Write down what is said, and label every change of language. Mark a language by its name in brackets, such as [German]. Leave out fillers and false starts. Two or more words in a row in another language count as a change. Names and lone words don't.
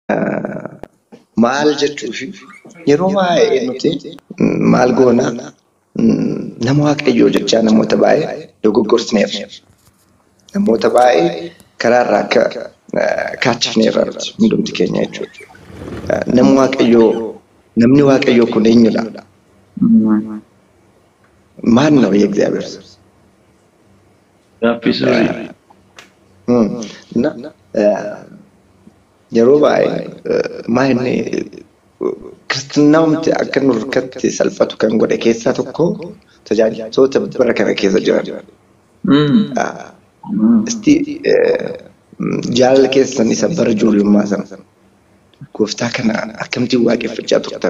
[Oromo] maal jechuufi yeroo baay'ee nuti maal goona nama waaqayyoo jechaa namoota baay'ee dogoggorsineerra. Namoota baay'ee karaarraa akka kaachifneerra hundumti keenya jechuudha. Namni waaqayyoo kun eenyudha? [Amharic] ማን ነው የእግዚአብሔር ሰው? [Oromo] እና yeroo baay'ee maayinni kiristaanumti akka nurkatti salphatu kan godhe keessaa tokko tajaajiltoota bara kana keessa jiran. Isti jaalala keessan isa bara ijoollummaa sana gooftaa kana akkamitti waaqeffachaa turtan?